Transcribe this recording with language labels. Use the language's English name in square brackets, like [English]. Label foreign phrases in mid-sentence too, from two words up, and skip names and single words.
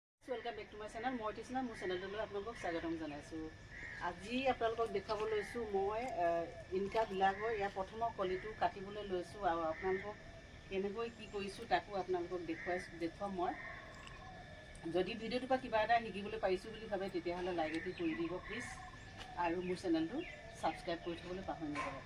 [English] welcome back to my channel [Hindi] मैं तृष्णा [Assamese] মোৰ চেনেল আপলোক স্বাগতম জনাইছু। আজি আপোনালোকক দেখাব লৈছো মই ইনকা বিলাকৰ ইয়া প্ৰথমৰ কলিটো কাটিবলৈ লৈছো আৰু আপোনালোকক কেনেকৈ কি কৰিছো তাকো আপোনালোকক দেখুৱাম মই। যদি ভিডিওটো পৰা কিবা এটা শিকিবলৈ পাইছো বুলি ভাবে তেতিয়াহলে লাইক এটি কৰি দিব প্লিজ আৰু মোৰ চেনেলটো সাবস্ক্ৰাইব কৰি থবলৈ পাহৰি নাযাব।